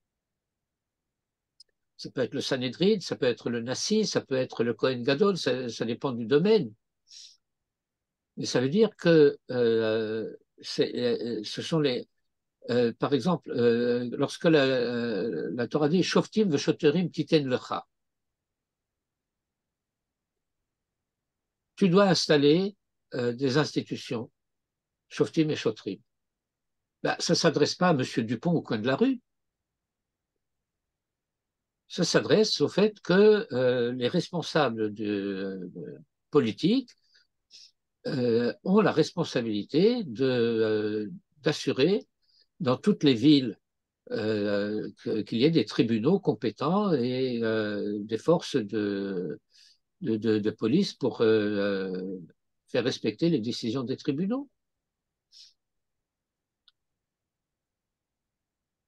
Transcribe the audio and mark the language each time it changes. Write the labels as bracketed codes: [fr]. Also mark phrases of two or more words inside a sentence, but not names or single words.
[fr] Ça peut être le Sanhédrin, ça peut être le Nassi, ça peut être le Kohen Gadol, ça dépend du domaine. Mais ça veut dire que ce sont les. Par exemple, lorsque la Torah dit [he] שופטים ושוטרים תתן לך, [fr] tu dois installer des institutions, Shoftim et Shotrim. Ben, ça ne s'adresse pas à M. Dupont au coin de la rue. Ça s'adresse au fait que les responsables politiques ont la responsabilité d'assurer dans toutes les villes qu'il y ait des tribunaux compétents et des forces de police pour faire respecter les décisions des tribunaux.